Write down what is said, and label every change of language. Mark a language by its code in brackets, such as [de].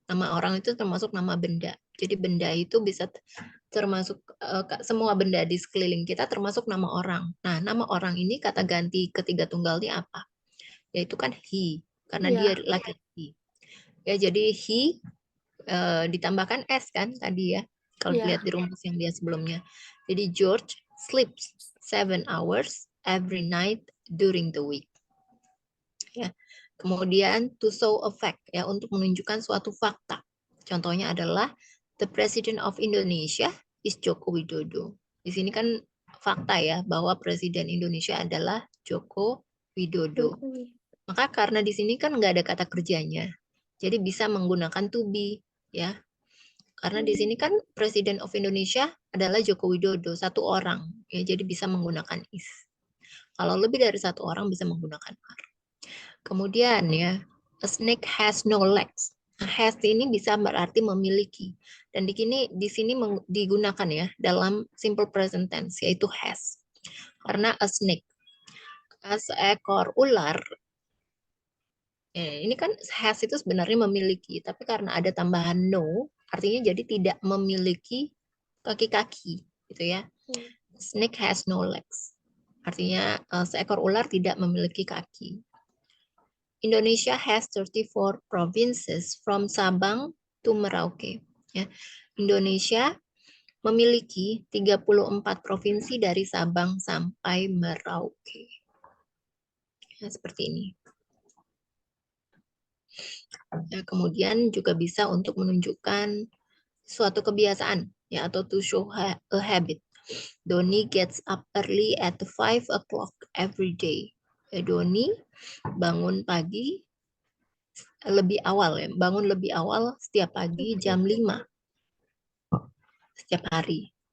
[id] Nama orang itu termasuk nama benda. Jadi benda itu bisa termasuk semua benda di sekeliling kita termasuk nama orang. Nah, nama orang ini kata ganti ketiga tunggalnya apa? Yaitu kan he, karena dia Ya. laki-laki. Ya, jadi he ditambahkan s kan tadi ya. Kalau dilihat Ya. di rumus yang dia sebelumnya. [en] Jadi George sleeps 7 hours every night during the week. [id] Ya. Kemudian [en] to show a fact [id] ya untuk menunjukkan suatu fakta. Contohnya adalah [en] the president of Indonesia is Joko Widodo. [id] Di sini kan fakta ya bahwa presiden Indonesia adalah Joko Widodo. Maka karena di sini kan nggak ada kata kerjanya. Jadi bisa menggunakan to be ya. Karena di sini kan presiden of Indonesia adalah Joko Widodo, satu orang. Ya, jadi bisa menggunakan is. Kalau lebih dari satu orang bisa menggunakan are. Kemudian ya, [en] a snake has no legs. [id] Has ini bisa berarti memiliki. Dan di sini digunakan ya dalam simple present tense yaitu has. Karena a snake, seekor ular. Ini kan has itu sebenarnya memiliki, tapi karena ada tambahan no, artinya jadi tidak memiliki kaki-kaki, gitu ya. [en] Snake has no legs. [id] Artinya seekor ular tidak memiliki kaki. [en] Indonesia has 34 provinces from Sabang to Merauke. [id] Ya. Indonesia memiliki 34 provinsi dari Sabang sampai Merauke. Ya, seperti ini. Ya, kemudian juga bisa untuk menunjukkan suatu kebiasaan ya atau [en] to show a habit. Doni gets up early at 5 o'clock every day. [id] Ya, Doni bangun pagi lebih awal ya, bangun lebih awal setiap pagi jam 5. setiap hari.